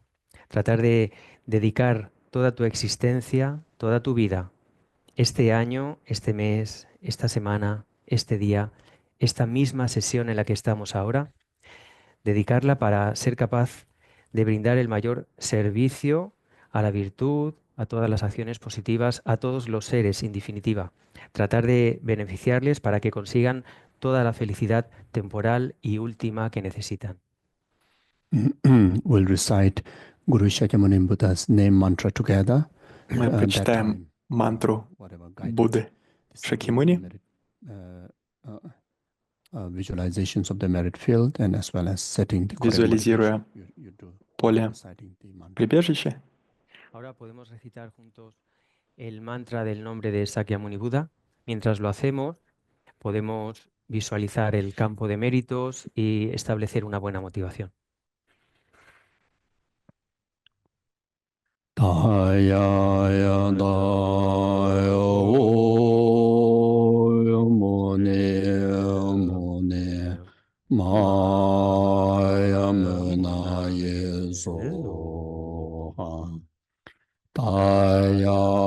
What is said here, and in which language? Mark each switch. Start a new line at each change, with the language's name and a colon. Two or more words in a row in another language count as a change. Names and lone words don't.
Spanish: Tratar de dedicar toda tu existencia, toda tu vida, este año, este mes, esta semana, este día, esta misma sesión en la que estamos ahora, dedicarla para ser capaz de brindar el mayor servicio a la virtud, a todas las acciones positivas, a todos los seres, en definitiva. Tratar de beneficiarles para que consigan toda la felicidad temporal y última que necesitan.
English: We'll recite Guru Shakyamuni Buddha's name mantra together
Russian: мы прочитаем мантру Будды Шакьямуни, визуализируя поле прибежища.
Spanish: Ahora podemos recitar juntos el mantra del nombre de Sakyamuni Buda. Mientras lo hacemos, podemos visualizar el campo de méritos y establecer una buena motivación. Daya daya mone mone maya mena yeso daya